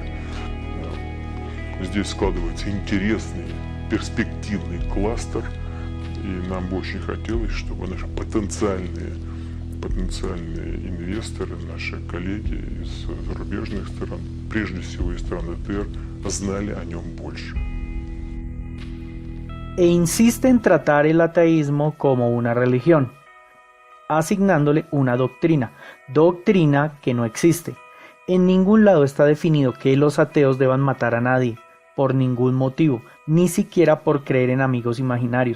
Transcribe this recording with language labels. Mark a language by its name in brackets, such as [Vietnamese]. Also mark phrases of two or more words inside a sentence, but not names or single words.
[Russian] Здесь складывается интересный, перспективный кластер, и нам бы очень хотелось, чтобы наши потенциальные инвесторы, наши коллеги из зарубежных стран, прежде всего из стран АТР, знали о нем больше. [Spanish] E insiste en tratar el ateísmo como una religión, asignándole una doctrina que no existe. En ningún lado está definido que los ateos deban matar a nadie, por ningún motivo, ni siquiera por creer en amigos imaginarios.